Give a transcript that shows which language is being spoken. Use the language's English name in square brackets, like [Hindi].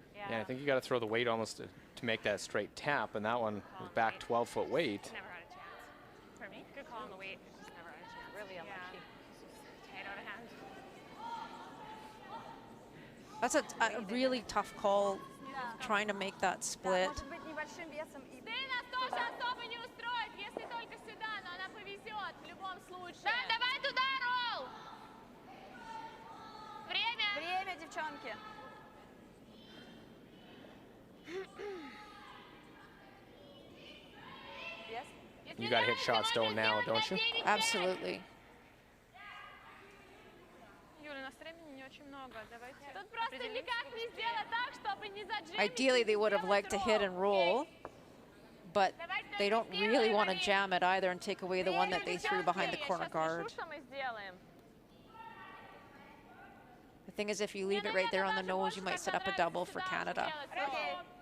[English] Yeah, I think you got to throw the weight almost to make that straight tap, and that one was back 12-foot weight. Never had a chance. For me? Good call on the weight. Just never had a chance. Really unlucky. Yeah. Tight out of hand. That's a really tough call, trying to make that split. [Russian] Может быть, небольшим весом и Ты нас тоже особо не устроит, если только сюда, но она повезет в любом случае. Да, давай туда, Ролл! Время! время, девчонки. [English] Yes? You got to hit shot stone now, don't you? Absolutely. [Russian] Юля, у нас времени не очень много. Давайте Тут просто никак не сделать так, чтобы не заджимить. [English] Ideally, they would have liked to hit and roll, but they don't really want to jam it either and take away the one that they threw behind the corner guard. [Russian] что мы сделаем. [English] The thing is, if you leave it right there on the nose, you might set up a double for Canada. Okay.